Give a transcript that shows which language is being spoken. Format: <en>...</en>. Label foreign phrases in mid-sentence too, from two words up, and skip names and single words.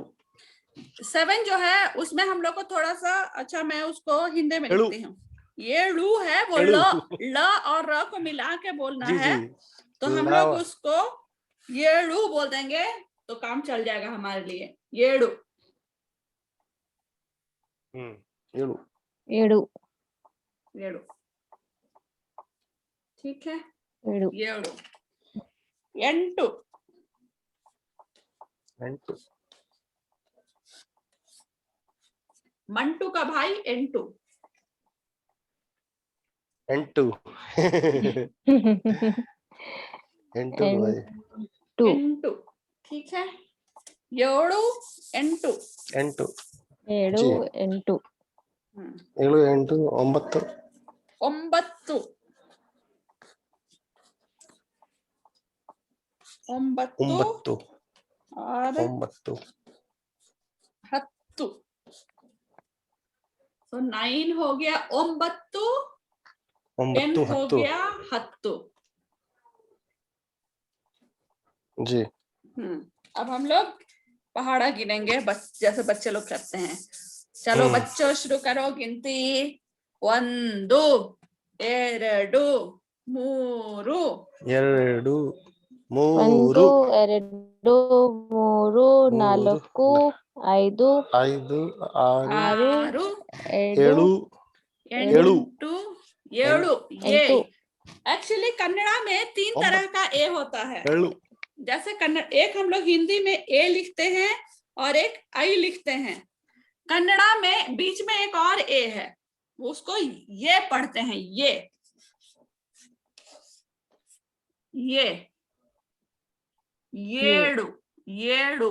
<hi>7 जो है उसमें हम लोग को थोड़ा सा अच्छा मैं उसको हिंदी में लिखती हूँ ये लू है वो ल और र को मिला के बोलना है तो हम लोग उसको ये लू बोल देंगे तो काम चल जाएगा हमारे लिए येड़ू</hi> <kn>येड़ू ಏಳು</kn> <hi>येड़ू ठीक है</hi> <kn>ಏಳು येड़ू ಎಂಟು ಎಂಟು</kn> <hi>मंटू का भाई एंटू</hi> <kn>ಎಂಟು ಎಂಟು भाई ಎಂಟು</kn> <hi>ठीक है</hi> <kn>ಏಳು ಎಂಟು ಎಂಟು ಏಳು ಎಂಟು ಏಳು ಎಂಟು ಒಂಬತ್ತು ಒಂಬತ್ತು ಒಂಬತ್ತು ಒಂಬತ್ತು</kn> <hi>और</hi> <kn>ಒಂಬತ್ತು</kn> <hi>ಹತ್ತು तो 9 हो गया ಒಂಬತ್ತು 10</hi> <kn>ಒಂಬತ್ತು</kn> <hi>हो</hi> <kn>ಹತ್ತು</kn> <hi>गया हत्तु जी अब हम लोग पहाड़ा गिनेंगे जैसे बच्चे लोग करते हैं चलो बच्चों शुरू करो गिनती</hi> <kn>ಒಂದು ಎರಡು ಮೂರು ಎರಡು ಒಂದು ಮೂರು ಎರಡು ಮೂರು ನಾಲ್ಕು ಐದು ಐದು ಆರು ಆರು ಏಳು ಏಳು ಎಂಟು ಏಳು ये ಎಂಟು</kn> <hi>एक्चुअली कन्नड़ा में 3 तरह का ए होता है</hi> <kn>ಏಳು</kn> <hi>जैसे कन्नड़ एक हम लोग हिंदी में ए लिखते हैं और एक आई लिखते हैं कन्नड़ा में बीच में एक और ए है उसको ये पढ़ते हैं ये</hi> <kn>ಏಳು ಏಳು</kn>